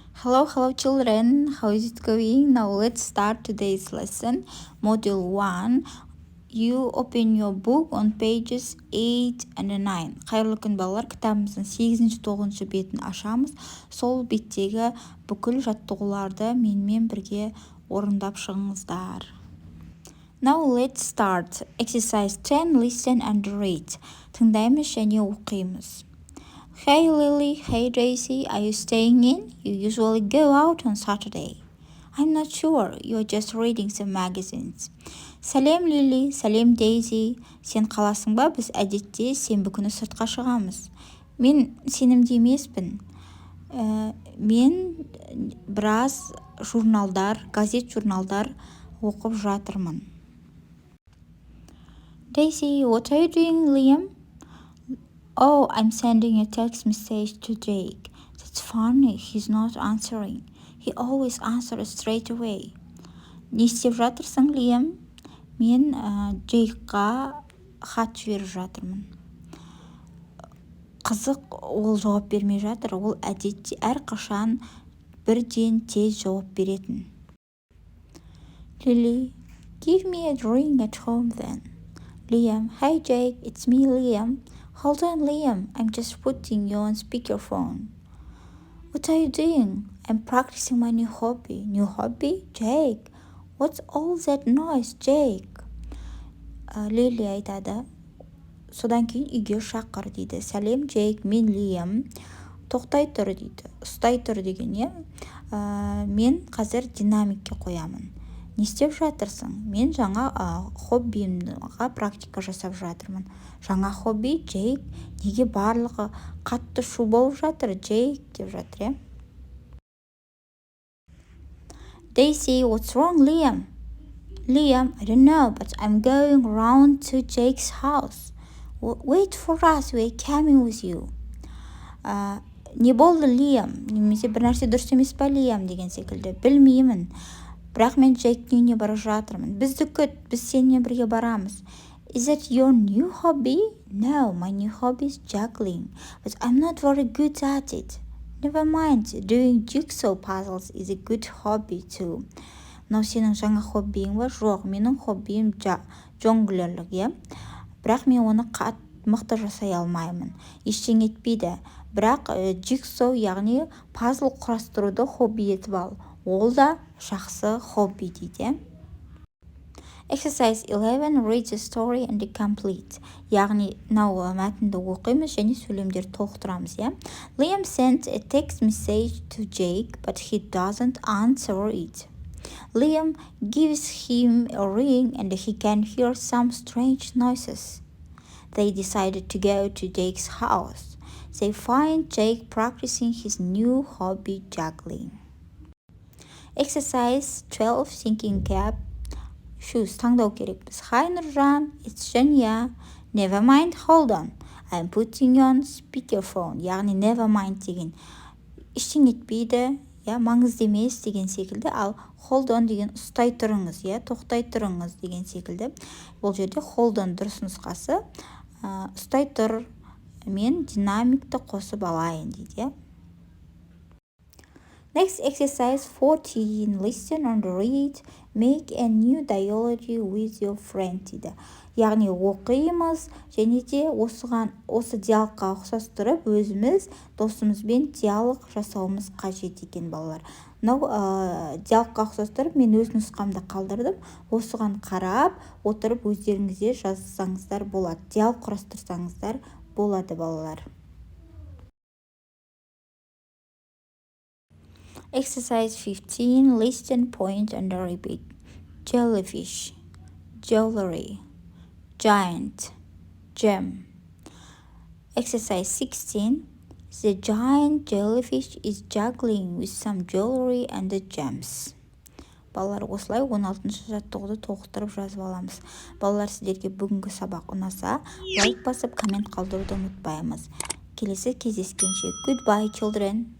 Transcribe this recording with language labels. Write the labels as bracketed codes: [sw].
[en] Hello children, how is it going? Now let's start today's lesson, Module 1. You open your book on pages 8 and 9. [kk] Қайырлы күн балалар, кітабымыздың 8-9 бетін ашамыз. Сол беттегі бүкіл жаттығуларды менімен бірге орындап шығыңыздар. [en] Now let's start. Exercise 10, listen and read. [kk] Тыңдаймыз және оқимыз. [en] Hey Lily, hey Daisy, are you staying in? You usually go out on Saturday. I'm not sure, you're just reading some magazines. [kk] Сәлем Лили, сәлем Дейзи. Сен қаласың ба? Біз әдетте сенбі күні сыртқа шығамыз. Мен сенімді емеспін. Мен біраз газет-журналдар оқып жатырмын. [en] Daisy, what are you doing, Liam? Oh, I'm sending a text message to Jake. That's funny, he's not answering. He always answers straight away. [kk] Не істеп жатырсың, Лиам? Мен Джейкқа хат жіберіп жатырмын. Қызық, ол жауап бермей жатыр. Ол әдетте әрқашан бірден тез жауап беретін. [en] Lily, give me a drink at home then. Liam, hi Jake, it's me, Liam. Hold on, Liam, I'm just putting you on speakerphone. What are you doing? I'm practicing my new hobby. New hobby? Jake, what's all that noise, Jake? [kk] Лили айтады. Содан кейін үйге шақыр дейді. Сәлем, Джейк, мен Лиам. Тоқтай тұр дейді. Ұстай тұр деген, мен қазір динамикке қоямын. Не істеп жатырсың? Мен жаңа хоббиімға практика жасап жатырмын. Жаңа хобби, Джейк, неге барлығы қатты шу болып жатыр, Джейк деп жатыр, [en] Daisy, what's wrong, Liam? Liam, I don't know, but I'm going round to Jake's house. Wait for us, we're coming with you. [kk] Не болды, Liam? Немесе бір нәрсе дұрыс емес па, Liam деген секілді. Білмеймін. Бірақ мен Джейктің үйіне бара жатырмын. Бізді күт, біз сенімен бірге барамыз. [en] Is that your new hobby? No, my new hobby is juggling, but I'm not very good at it. Never mind, doing jigsaw puzzles is a good hobby too. [kk] Мынау сенің жаңа хоббиің ба? Жоқ, менің хоббиім жонглерлік, Бірақ мен оны мықты жасай алмаймын. Ештеңе етпейді. Бірақ jigsaw, яғни пазл құрастыруды хобби етіп ал. Ол да жақсы хобби дейді. [en] Exercise 11, read the story and complete. [kk] Яғни, мәтінді оқимыз және сөйлемдерді толықтырамыз, [en] Liam sent a text message to Jake, but he doesn't answer it. Liam gives him a ring and he can hear some strange noises. They decided to go to Jake's house. They find Jake practicing his new hobby, juggling. Exercise 12, thinking cap. [kk] Shoes, таңдау керекпіз. [en] Hi, Nurjan, it's Janya. Never mind, hold on. I'm putting you on speakerphone. [kk] Яғни, [en] never mind деген. [kk] Ештеңе етпейді, маңызды емес деген секілді. Ал hold on деген ұстай тұрыңыз, тоқтай тұрыңыз деген секілді. Бұл жерде hold on дұрыс нұсқасы. Ұстай тұр, мен динамикті қосып алайын дейді, [en] Next exercise 14, listen and read, make a new dialogue with your friend дейді. [kk] Яғни оқимыз және де осы диалогқа ұқсастырып өзіміз досымызбен диалог жасауымыз қажет екен балалар. Диалогқа ұқсастырып мен өз нұсқамды қалдырдым. Осыған қарап отырып өздеріңізде жазсаңыздар болады. Диалог құрастырсаңыздар болады балалар. [en] Exercise 15, listen, point and repeat. Jellyfish, jewelry, giant, gem. Exercise 16, the giant jellyfish is juggling with some jewelry and the gems. [kk] Балалар, осылай 16-шы жаттығуды толықтырып жазып аламыз. Балалар, сіздерге бүгінгі сабақ ұнаса, лайк басып, коммент қалдыруды ұмытпаймыз. Келесі кездескенше. [en] Goodbye, children.